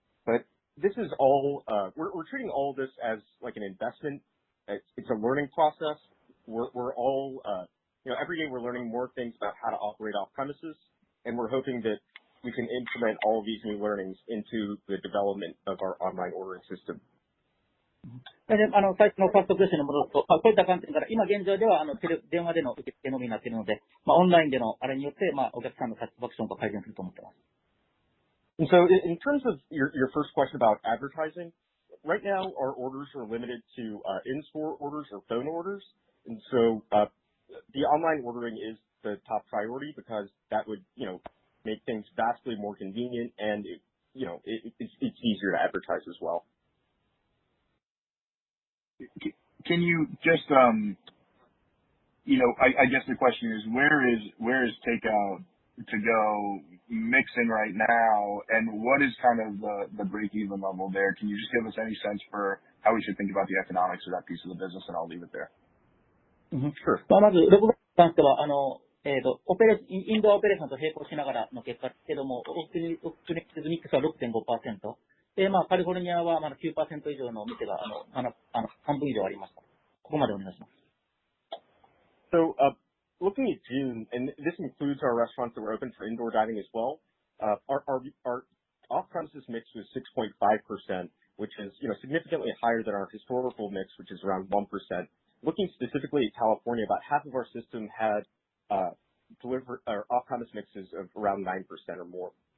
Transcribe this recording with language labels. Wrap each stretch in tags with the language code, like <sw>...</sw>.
<en>But this is all we're treating all of this as like an investment. It's a learning process. We're all every day we're learning more things about how to operate off premises, and we're hoping that we can implement all of these new learnings into the development of our online ordering system.</en> <ja>最初のファーストクエスチョンに戻すと、こういった観点から、今現状では電話での受付のみになっているので、オンラインでのあれによって、お客さんのサティスファクションが改善すると思っています。</ja> <en>And so, in terms of your first question about advertising, right now our orders are limited to in-store orders or phone orders, and so the online ordering is the top priority because that would make things vastly more convenient, and it's easier to advertise as well. Can you just I guess the question is where is takeout to go mixing right now, and what is kind of the break-even level there? Can you just give us any sense for how we should think about the economics of that piece of the business, and I'll leave it there. Sure.</en> <ja>まず、6月に関しては、インドアオペレーションと並行しながらの結果ですけども、オプチュニティズミックスは 6.5%。で、カリフォルニアはまだ 9% 以上のお店が、半分以上ありました。ここまでお願いします。</ja> <en>So, looking at June, and this includes our restaurants that were open for indoor dining as well, our off-premises mix was 6.5%, which is, significantly higher than our historical mix, which is around 1%. Looking specifically at California, about half of our system had off-premise mixes of around 9% or more.</en>